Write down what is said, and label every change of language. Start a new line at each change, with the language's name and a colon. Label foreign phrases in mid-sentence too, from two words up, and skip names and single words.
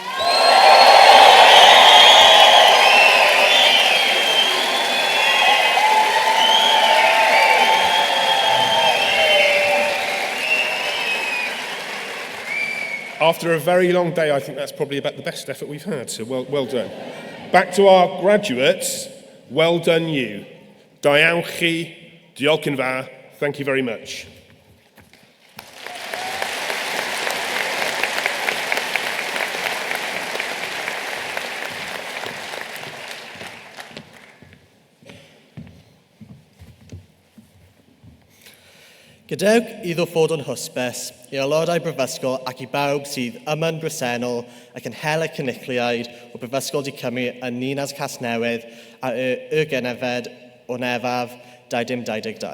English: After a very long day, I think that's probably about the best effort we've had, so well done. Back to our graduates, well done you.
Welsh: Diolch chi, diolch yn fawr,
English: thank you very much.
Welsh: Gadewch iddo ffod yn hysbys, i aelodau Brifysgol ac i bawb sydd yma'n bresennol ac yn hel y cynulliaid o Brifysgol Di Cymru yn Ninas Casnewydd a y Genefed o Nefaf 2022.